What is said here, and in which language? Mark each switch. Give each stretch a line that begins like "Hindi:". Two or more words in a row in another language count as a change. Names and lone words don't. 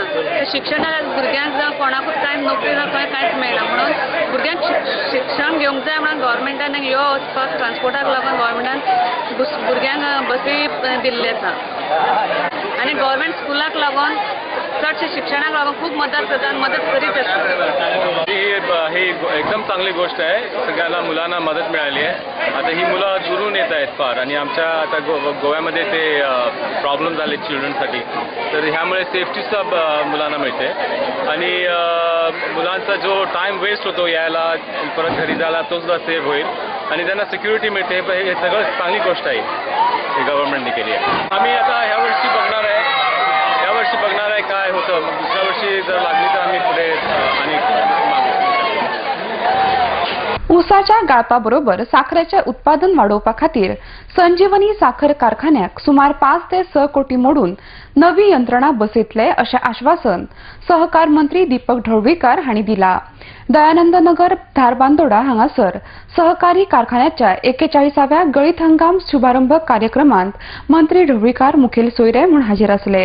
Konkani: शिक्षणाक भुरग्यांक जावं कोणाकूच कांय नोकरी ना खंय कांयच मेळना म्हणून भुरग्यांक शिक्षण घेवंक जाय म्हणून गव्हर्मेंटान यो वचपाक ट्रान्सपोर्टाक लागून गव्हर्मेंटान भुरग्यांक बसी दिल्ले आसा. आनी गव्हर्मेंट स्कुलाक लागून चडशे शिक्षणाक लागून खूप मदत करीत असतात.
Marathi: ही एकदम चांगली गोष्ट आहे. सगळ्यांना मुलांना मदत मिळाली आहे. आता ही मुलं दुरून येत आहेत फार आणि आमच्या आता गोव्यामध्ये ते प्रॉब्लेम झाले चिल्ड्रनसाठी तर ह्यामुळे सेफ्टीचा मुलांना मिळते आणि मुलांचा जो
English: time waste
Marathi: होतो यायला परत घरी जायला तो सुद्धा सेव्ह होईल आणि त्यांना सिक्युरिटी मिळते. हे सगळं चांगली गोष्ट आहे ही गव्हर्नमेंटने केली आहे. आम्ही आता ह्या वर्षी बघणार आहे काय होतं. दुसऱ्या वर्षी जर लागली तर आम्ही पुढे
Konkani: ऊसाच्या गाळपाबरोबर साखरेचे उत्पादन वाढवपा खातीर संजीवनी साखर कारखान्याक सुमार 5 ते 6 कोटी मोडून नवी यंत्रणा बसयतले अशें आश्वासन सहकार मंत्री दीपक ढवळीकर हांणी दिला. दयानंद नगर धारबांदोडा हांगासर सहकारी कारखान्याच्या 41व्या गळीत हंगाम शुभारंभ कार्यक्रमांत मंत्री ढवळीकर मुखेल सोयरे म्हूण हाजीर आसले.